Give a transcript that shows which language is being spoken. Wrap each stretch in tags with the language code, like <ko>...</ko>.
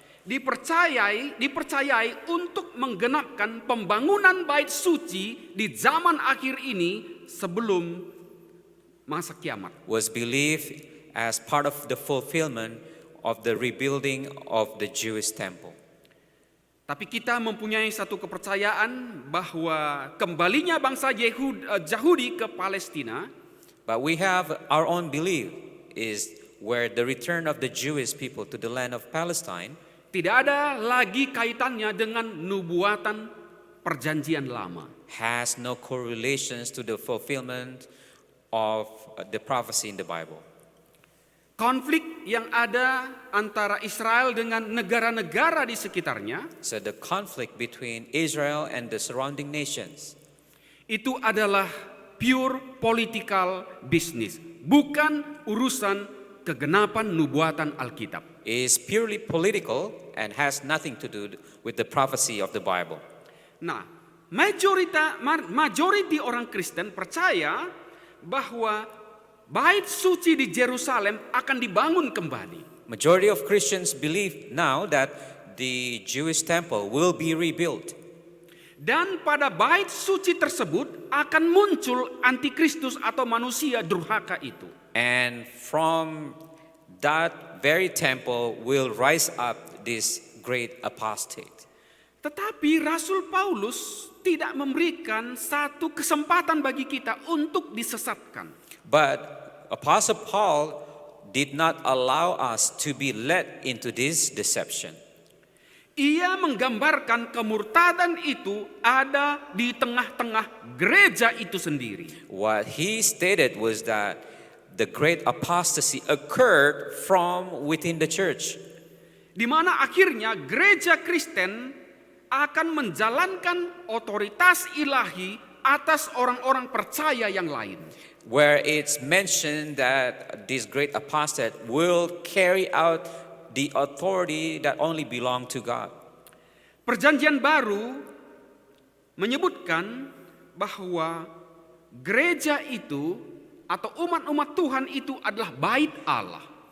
<id>dipercayai untuk menggenapkan pembangunan bait suci di zaman akhir ini sebelum masa kiamat.</id> <en>was believed as part of the fulfillment of the rebuilding of the Jewish temple.</en> <id>Tapi kita mempunyai satu kepercayaan bahwa kembalinya bangsa Yahudi ke Palestina</id> <en>But we have our own belief is where the return of the Jewish people to the land of Palestine</en> <id>tidak ada lagi kaitannya dengan nubuatan perjanjian lama.</id> <en>has no correlations to the fulfillment of the prophecy in the Bible.</en> <id>Konflik yang ada antara Israel dengan negara-negara di sekitarnya</id> <en>So the conflict between Israel and the surrounding nations</en> <id>itu adalah</id> <en>pure political business,</en> <id>bukan urusan kegenapan nubuatan Alkitab.</id> <en>is purely political and has nothing to do with the prophecy of the Bible.</en> <id>Nah, majority orang Kristen percaya bahwa bait suci di Yerusalem akan dibangun kembali.</id> <en>Majority of Christians believe now that the Jewish temple will be rebuilt.</en> <id>Dan pada bait suci tersebut akan muncul antikristus atau manusia durhaka itu.</id> <en>And from that very temple will rise up this great apostate.</en> <id>Tetapi Rasul Paulus tidak memberikan satu kesempatan bagi kita untuk disesatkan.</id> <en>But Apostle Paul did not allow us to be led into this deception.</en> <id>Ia menggambarkan kemurtadan itu ada di tengah-tengah gereja itu sendiri.</id> <en>What he stated was that the great apostasy occurred from within the church,</en> <id>Di mana akhirnya gereja Kristen akan menjalankan otoritas ilahi atas orang-orang percaya yang lain.</id> <en>where it's mentioned that this great apostate will carry out the authority that only belong to God.</en> <id>Perjanjian baru menyebutkan bahwa gereja itu atau umat-umat Tuhan itu adalah bait Allah.</id>